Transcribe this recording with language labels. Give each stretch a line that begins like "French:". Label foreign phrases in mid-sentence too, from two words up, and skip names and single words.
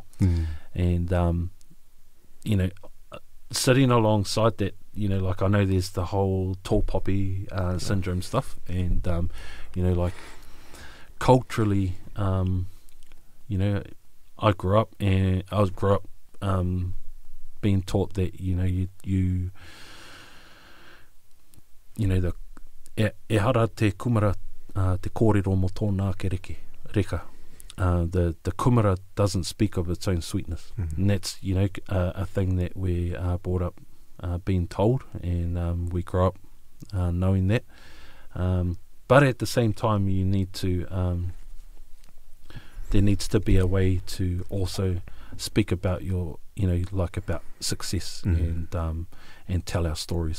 English: And you know, sitting alongside that, you know, like, I know there's the whole tall poppy syndrome stuff, and you know, like, culturally, you know, I grew up being taught that, you know, you know, the
Māori: e hara te kumara te kōrero mo tōna kereke. reka.
English: The kumara doesn't speak of its own sweetness. And that's, a thing that we are brought up being told, and we grow up knowing that. But at the same time, you need to there needs to be a way to also speak about your, about success and tell our stories.